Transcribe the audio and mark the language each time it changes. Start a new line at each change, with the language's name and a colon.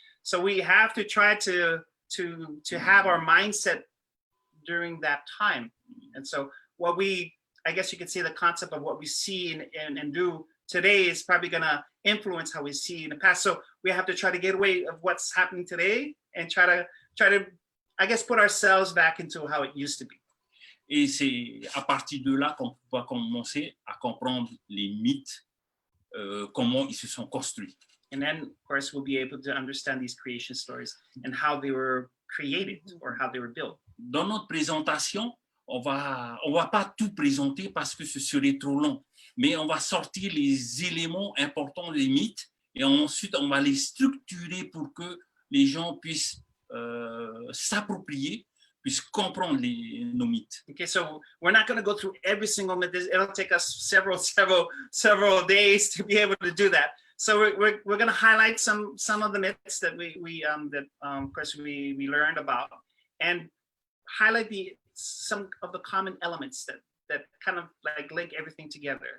English: So we have to try to have our mindset during that time. And so I guess you could say the concept of what we see and do today is probably going to influence how we see in the past. So we have to try to get away of what's happening today and try to, I guess, put ourselves back into how it used to be.
French: Et c'est à partir de là qu'on va commencer à comprendre les mythes, comment ils se sont construits.
English: And then, of course, we'll be able to understand these creation stories and how they were created or how they were built.
French: Dans notre présentation, on va pas tout présenter parce que ce serait trop long, mais on va sortir les éléments importants des mythes et ensuite on va les structurer pour que les gens puissent s'approprier, puissent comprendre nos mythes.
English: Okay, so we're not going to go through every single myth. It'll take us several days to be able to do that. So we're going to highlight some of the myths that we of course we learned about and highlight some of the common elements that kind of like link everything together.